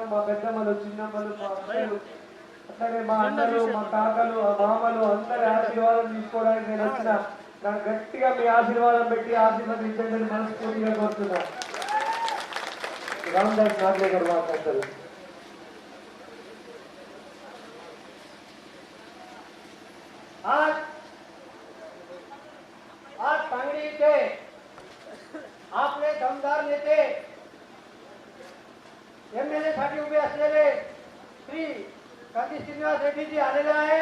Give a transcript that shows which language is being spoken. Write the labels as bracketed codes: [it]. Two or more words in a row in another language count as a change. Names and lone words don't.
[te] మా పెద్దమ్మలు, చిన్నమ్మలు, మా అక్కలు, అట్లాగే మా అన్నలు, మా కాకలు, మా మామలు అందరి ఆశీర్వాదం తీసుకోవడానికి నేను వచ్చిన. నాకు గట్టిగా మీ ఆశీర్వాదం పెట్టి ఆశీర్వదించండి మనస్ఫూర్తిగా కోరుతున్నా. రామదాస్ నాట్లే గారు మాట్లాడతారు. [mr] आज सांगली के आपले दमदार नेते एमएलए साठी उभे असलेले श्री कांती श्रीनिवास रेड्डीजी आलेले आहे.